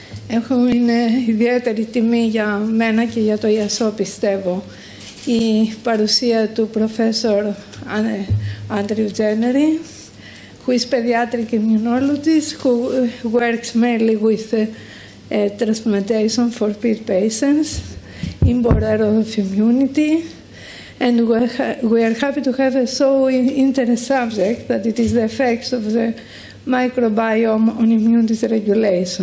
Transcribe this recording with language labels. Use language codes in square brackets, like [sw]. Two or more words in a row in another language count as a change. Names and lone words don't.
[el] Είναι ιδιαίτερη τιμή για μένα και για το ΙΑΣΟ, πιστεύω, η παρουσία του [en] Professor Andrew Gennery, who is Paediatric Immunologist, who works mainly with transplantation for pet patients, inborn error of immunity, and we are happy to have a so interesting subject that it is the effects of the microbiome on immune dysregulation.